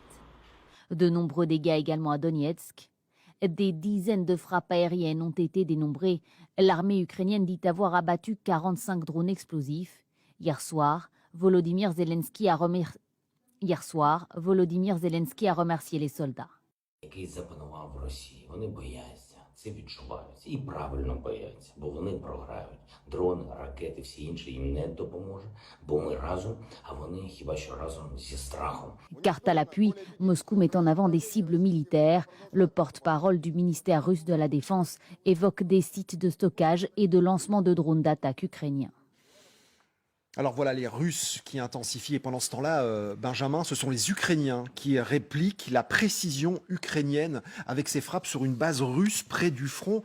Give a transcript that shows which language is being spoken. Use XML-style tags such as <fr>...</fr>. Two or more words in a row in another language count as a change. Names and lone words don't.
<fr>De nombreux dégâts également à Donetsk. Des dizaines de frappes aériennes ont été dénombrées. L'armée ukrainienne dit avoir abattu 45 drones explosifs. Hier soir, Volodymyr Zelensky a remercié les soldats.</fr> <uk>Це відчувається. І правильно бояться, бо вони програють. Дрони, ракети, всі інші їм не допоможе, бо ми разом, а вони хіба що разом зі страхом.</uk> <fr>Carte à l'appui, Moscou met en avant des cibles militaires. Le porte-parole du ministère russe de la Défense évoque des sites de stockage et de lancement de drones d'attaque ukrainiens. Alors voilà, les Russes qui intensifient, et pendant ce temps-là, Benjamin, ce sont les Ukrainiens qui répliquent la précision ukrainienne avec ces frappes sur une base russe près du front.</fr>